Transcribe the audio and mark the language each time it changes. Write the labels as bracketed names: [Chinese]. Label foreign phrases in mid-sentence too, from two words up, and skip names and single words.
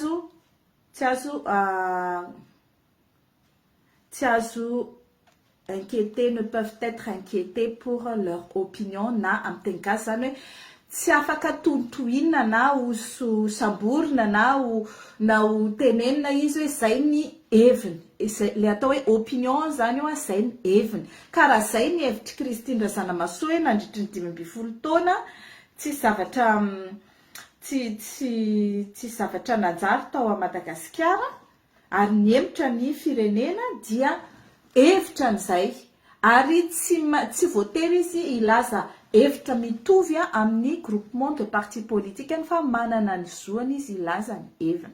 [Malagasy] azo [French] inquiétés, ne peuvent être inquiétés pour leur opinion [Malagasy] na amin'ny teny gasy zany hoe tsy afaka tontoinina na ho samborina na ho tenenina izy hoe zay ny heviny. Le atao hoe opinion zany io zay ny heviny. Karaha zay ny hevitry Christine Razanamahasoa nandritry ny 20 taona tsy zavatra nanjary tao a Madagasikara ary ny hemotra ny firenena dia hevitra an'izay ary tsy voatery izy ilaza hevitra mitovy amin'ny [French] groupement de parti politique [Malagasy] fa manana ny zoany izy ilaza ny heviny.